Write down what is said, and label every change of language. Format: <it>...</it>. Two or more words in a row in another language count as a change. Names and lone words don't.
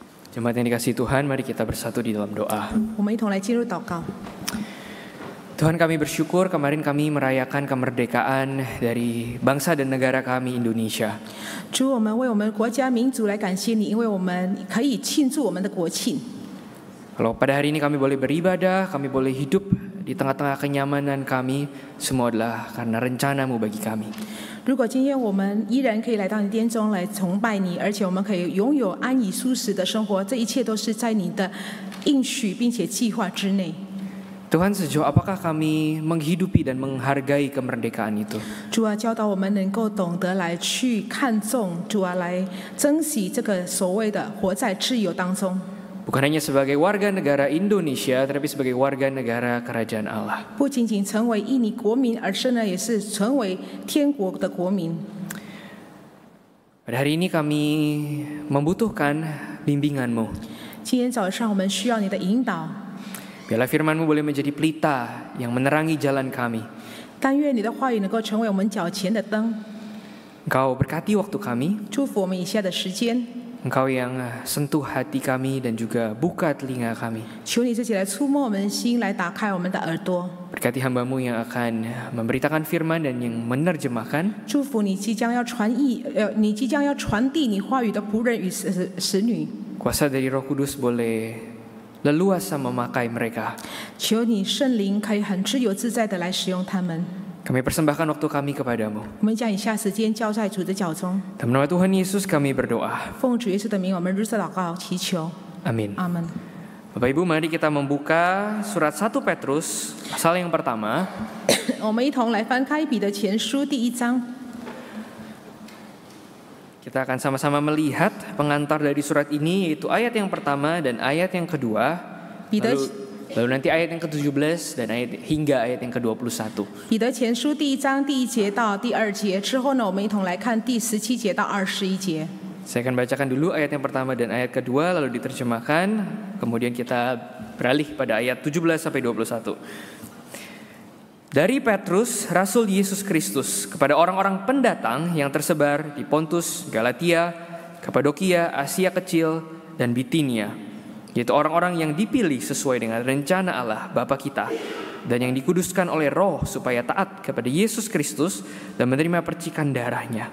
<id>Jemaat yang dikasihi Tuhan, mari kita bersatu di dalam doa.</id> <zh>我们一同来进入祷告。</zh> <id>Tuhan, kami bersyukur kemarin kami merayakan kemerdekaan dari bangsa dan negara kami Indonesia.</id> <zh>主，我们为我们国家民族来感谢你，因为我们可以庆祝我们的国庆。</zh> <id>Kalau pada hari ini kami boleh beribadah, kami boleh hidup di tengah-tengah kenyamanan kami, semua adalah karena rencana-Mu bagi kami.</id> <zh>如果今天我们依然可以来到你殿中来崇拜你，而且我们可以拥有安逸舒适的生活，这一切都是在你的应许并且计划之内。</zh> <id>Tuhan, sejauh apakah kami menghidupi dan menghargai kemerdekaan itu?</id> <zh>主啊，教导我们能够懂得来去看重，主啊，来珍惜这个所谓的活在自由当中。</zh> <id>Bukan hanya sebagai warga negara Indonesia, tetapi sebagai warga negara Kerajaan Allah.</id> <zh>不仅仅成为印尼国民，而是呢，也是成为天国的国民。</zh> <id>Pada hari ini kami membutuhkan bimbingan-Mu.</id> <zh>今天早上我们需要你的引导，</zh> <id>Biarlah firman-Mu boleh menjadi pelita yang menerangi jalan kami.</id> <zh>但愿你的话语能够成为我们脚前的灯，</zh> <id>Engkau berkati waktu kami,</id> <zh>祝福我们以下的时间。</zh> <id>Engkau yang sentuh hati kami dan juga buka telinga kami.</id> <zh>求你自己来触摸我们的心，来打开我们的耳朵。</zh> <id>Berkati hamba-Mu yang akan memberitakan firman dan yang menerjemahkan.</id> <zh>祝福你即将要你即将要传递你话语的仆人与使女。</zh> <id>Kuasa dari Roh Kudus boleh leluasa memakai mereka.</id> <zh>求你圣灵可以很自由自在的来使用他们。</zh> <id>Kami persembahkan waktu kami kepadamu.</id> <zh>我们将以下时间交在主的脚中。</zh> <id>Dalam nama Tuhan Yesus kami berdoa.</id> <zh>奉主耶稣的名，我们如此祷告祈求，</zh> <id>Amin.</id> <zh>阿门。</zh> <id>Bapak Ibu, mari kita membuka surat 1 Petrus pasal yang pertama.</id> <zh>我们一同来翻开彼得前书第1章。</zh> <id>Kita akan sama-sama melihat pengantar dari surat ini, yaitu ayat yang pertama dan ayat yang kedua. Lalu nanti ayat yang ke-17 dan hingga ayat yang ke-21.</id> <zh>彼得前书第1章第1节到第2节之后呢，我们一同来看第17节到21节。</zh> <id>Saya akan bacakan dulu ayat yang pertama dan ayat kedua, lalu diterjemahkan. Kemudian kita beralih pada ayat 17 sampai 21. Dari Petrus, Rasul Yesus Kristus, kepada orang-orang pendatang yang tersebar di Pontus, Galatia, Kapadokia, Asia Kecil, dan Bitinia, yaitu orang-orang yang dipilih sesuai dengan rencana Allah Bapa kita dan yang dikuduskan oleh Roh supaya taat kepada Yesus Kristus dan menerima percikan darahnya.</id>